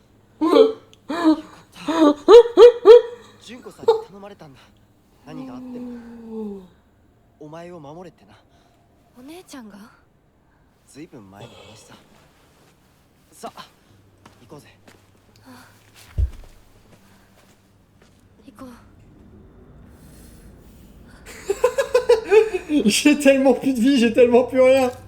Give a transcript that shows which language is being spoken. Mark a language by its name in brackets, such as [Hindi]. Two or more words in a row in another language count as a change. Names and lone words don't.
[Japanese] 純子さんに頼まれたんだ。何があってもお前を守れってな。お姉ちゃんが。ずいぶん前の話さ。さあ行こうぜ。行こう。 [French] J'ai tellement plus de vie, j'ai tellement plus rien.